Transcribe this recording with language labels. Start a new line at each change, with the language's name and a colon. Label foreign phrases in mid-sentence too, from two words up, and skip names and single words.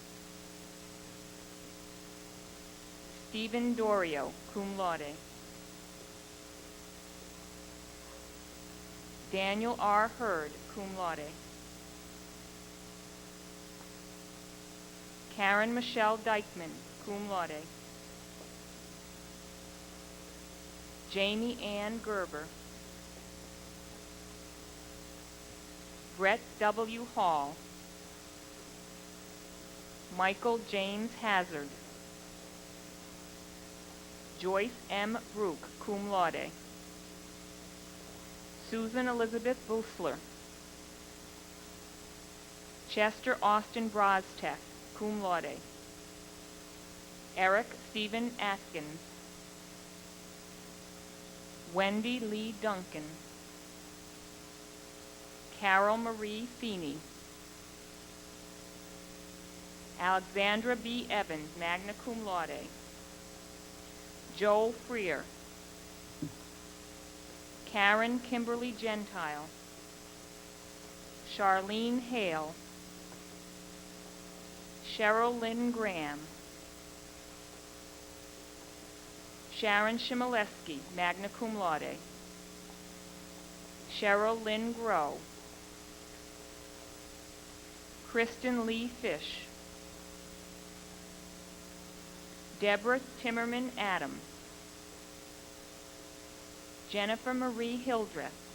English: Stephen Dorio,
Latin: cum laude.
English: Daniel R. Hurd,
Latin: cum laude.
English: Karen Michelle Dykeman,
Latin: cum laude.
English: Jamie Ann Gerber. Brett W. Hall. Michael James Hazard. Joyce M. Brook,
Latin: cum laude.
English: Susan Elizabeth Busler. Chester Austin Brostek,
Latin: cum laude.
English: Eric Stephen Atkins. Wendy Lee Duncan. Carol Marie Feeney. Alexandra B. Evans,
Latin: magna cum laude.
English: Joel Freer. Karen Kimberly Gentile. Charlene Hale. Cheryl Lynn Graham. Sharon Shimoleski,
Latin: magna cum laude.
English: Cheryl Lynn Grow. Kristen Lee Fish. Deborah Timmerman Adams. Jennifer Marie Hildreth.